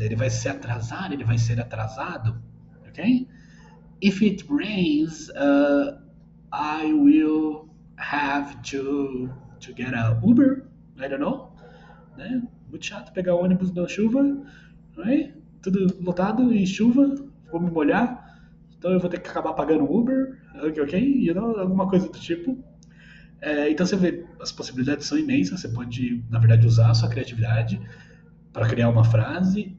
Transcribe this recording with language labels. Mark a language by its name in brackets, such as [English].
[Portuguese] Ele vai ser atrasado, ele vai ser atrasado, ok? [English] If it rains, I will have to get a Uber. I don't know, [Portuguese] né? Muito chato pegar o ônibus na chuva, né? Tudo lotado e chuva, vou me molhar, então eu vou ter que acabar pagando Uber, ok? Alguma coisa do tipo. Então você vê, as possibilidades são imensas, você pode, na verdade, usar a sua criatividade para criar uma frase.